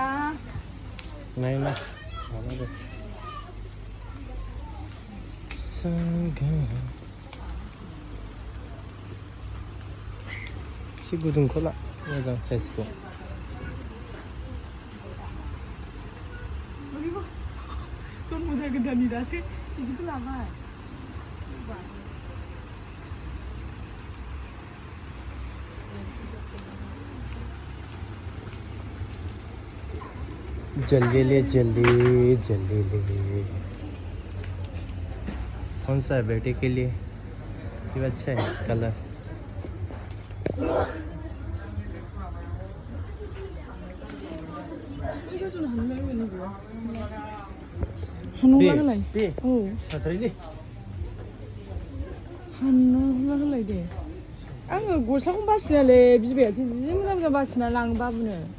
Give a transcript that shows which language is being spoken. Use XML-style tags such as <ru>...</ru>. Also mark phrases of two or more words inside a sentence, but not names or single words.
<brx>नायना एसे गुदुंखौ ला मोजां साइजखौ जन्म जागोदाननि दासो बिदिखौ लाबाय</brx> <hi>जल्दी ले कौन सा है बेटे के लिए ये अच्छा है कलर</hi> <brx>साथायलै हानना होलाय दे आङो गस्लाखौनो बासिनालै बिबायासो जि मोजां बासिना लाङो बाबुनो</brx>